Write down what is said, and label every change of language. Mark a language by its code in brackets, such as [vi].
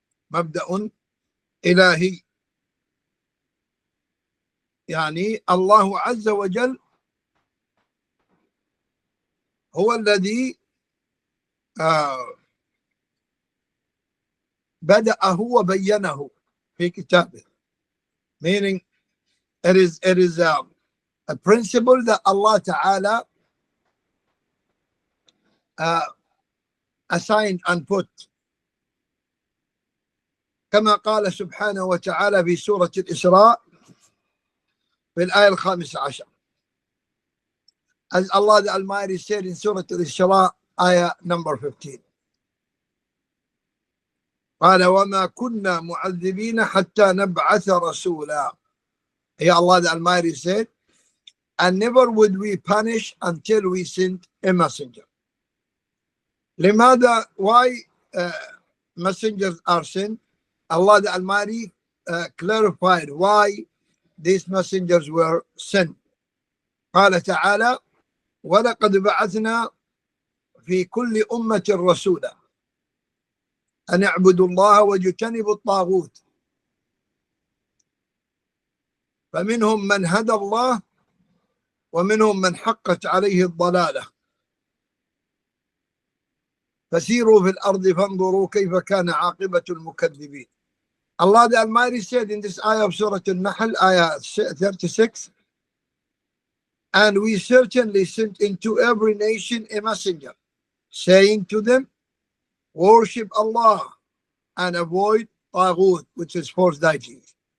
[ar] مبدأ إلهي، يعني الله عز وجل هو الذي بدأه وبينه في كتابه. [en] Meaning it is a principle that Allah Ta'ala assigned and put. [ar] كما قال سبحانه وتعالى في سورة الإسراء في الآية 15. [en] As Allah the Almighty said in Surah Al-Isra, ayah number 15. [ar] قال وما كنا معذبين حتى نبعث رسولا. [en] Here Allah the Almighty said, and never would we punish until we sent a messenger. [ar] لماذا? [en] Why messengers are sent? Allah the Almighty clarified why these messengers were sent. [ar] قال تعالى ولقد بعثنا في كل أمة رسولا أن اعبدوا الله واجتنبوا الطاغوت فمنهم من هدى الله ومنهم من حقت عليه الضلالة فسيروا في الأرض فانظروا كيف كان عاقبة المكذبين. [en] Allah the Almighty said in this ayah of Surah Al-Nahl, ayah 36, and we certainly sent into every nation a messenger, saying to them, worship Allah and avoid taghut, which is false deities.